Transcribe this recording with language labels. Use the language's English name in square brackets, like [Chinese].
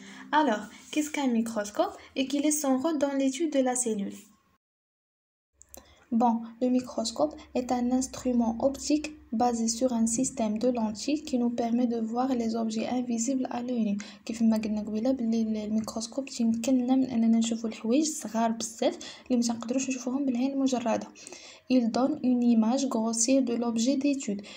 [French] Alors, qu'est-ce qu'un microscope et quel est son rôle dans l'étude de la cellule? Bon, le microscope est un instrument optique basé sur un système de lentilles qui nous permet de voir les objets invisibles à l'œil nu. [Arabic] كيف ما قلنا قبيله باللي الميكروسكوب تيمكننا من اننا نشوفوا الحوايج صغار بزاف اللي ما تنقدروش نشوفوهم بالعين المجرده. [French] Il donne une image grossière de l'objet d'étude.